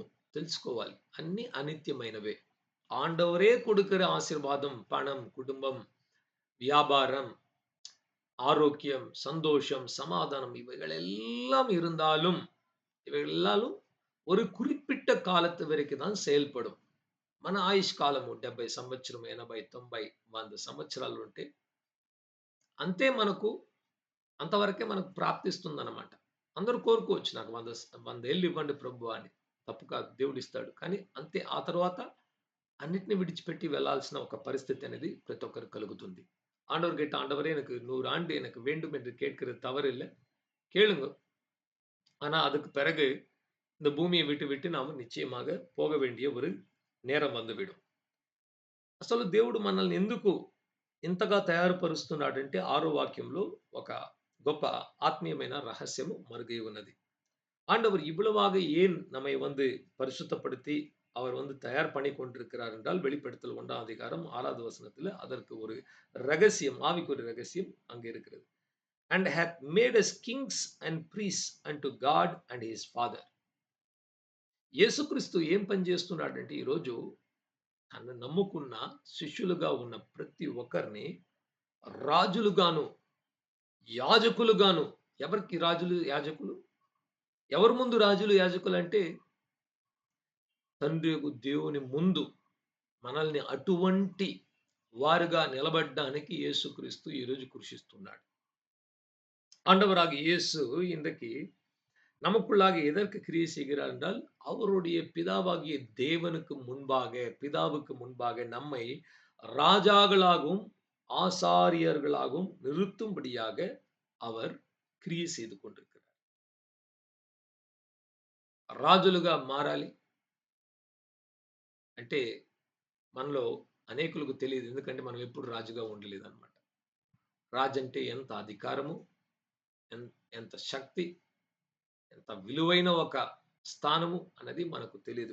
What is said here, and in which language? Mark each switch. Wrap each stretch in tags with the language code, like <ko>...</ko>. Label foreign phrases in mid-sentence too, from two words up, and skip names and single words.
<te>తెలుసుకోవాలి. అన్నీ అనిత్యమైనవే.</te> <ta>ஆண்டவரே கொடுக்கிற ஆசீர்வாதம், பணம், குடும்பம், வியாபாரம், ஆரோக்கியம், சந்தோஷம், சமாதானம் இவைகள் எல்லாம் இருந்தாலும், இவைகள் எல்லாலும் ஒரு குறிப்பிட்ட காலத்து வரைக்கும் தான் செயல்படும்.</ta> <te>మన ఆయుష్ కాలము 70 సంవత్సరం, 80, 90, 100 సంవత్సరాలు ఉంటే అంతే అంతవరకే మనకు ప్రాప్తిస్తుందన్నమాట. అందరూ కోరుకోవచ్చు నాకు 100 ఏళ్ళు ఇవ్వండి ప్రభువా అని. తప్పు కాదు. దేవుడిస్తాడు. కానీ అంతే. ఆ తర్వాత అన్నిటిని విడిచిపెట్టి వెళ్ళాల్సిన ఒక పరిస్థితి అనేది ప్రతి ఒక్కరికి కలుగుతుంది.</te> <ta>ஆண்டவர்கிட்ட ஆண்டவரே எனக்கு 100 ஆண்டு எனக்கு வேண்டும் என்று கேட்கிறது தவறில்ல. கேளுங்க. ஆனா அதுக்கு பிறகு இந்த பூமியை விட்டு நாம నిశ్చయமாக పోగ వేண்டிய ஒரு నేరం வந்துவிடும்.</ta> <te>అసలు దేవుడు మనల్ని ఎందుకు ఇంతగా తయారుపరుస్తున్నాడంటే 6వ వాక్యంలో ఒక గొప్ప ఆత్మీయమైన రహస్యము మరుగై ఉన్నది.</te> <ta>ஆண்டவர் இவ்வளவாக ஏன் நம்மை பரிசுத்தப்படுத்தி அவர் தயார் பண்ணி கொண்டிருக்கிறார் என்றால் வெளிப்படுத்தல் 1ஆம் அதிகாரம் 6வது வசனத்துல அதற்கு ஒரு ரகசியம், ஆவிக்குரிய ரகசியம் அங்க இருக்கிறது.</ta> <en>And hath made us kings and priests unto God and his Father.</en> <te>యేసుక్రీస్తు ఏం పని చేస్తున్నాడంటే ఈరోజు తను నమ్ముకున్న శిష్యులుగా ఉన్న ప్రతి ఒక్కరిని రాజులుగాను, యాజకులుగాను. ఎవరికి రాజులు, యాజకులు? ఎవరి ముందు రాజులు, యాజకులు అంటే తండ్రి దేవుని ముందు మనల్ని అటువంటి వారుగా నిలబడడానికి యేసుక్రీస్తు ఈరోజు కృషిస్తున్నాడు.</te> <ta>ஆண்டவராக இயேசு இன்றைக்கு நமக்குள்ளாக எதற்கு கிரியை செய்கிறார் என்றால், அவருடைய பிதாவாகிய பிதாவுக்கு முன்பாக நம்மை ராஜாக்களாகவும் ஆசாரியர்களாகவும் நிறுத்தும்படியாக அவர் క్రియ செய்து கொண்டிருக்கிறார்.</ta> <te>రాజులుగా మారాలి అంటే మనలో అనేకులకు తెలియదు. ఎందుకంటే మనం ఎప్పుడు రాజుగా ఉండలేదన్నమాట. రాజు అంటే ఎంత అధికారము, ఎంత శక్తి, ఎంత విలువైన ఒక స్థానము అన్నది మనకు తెలియదు.</te>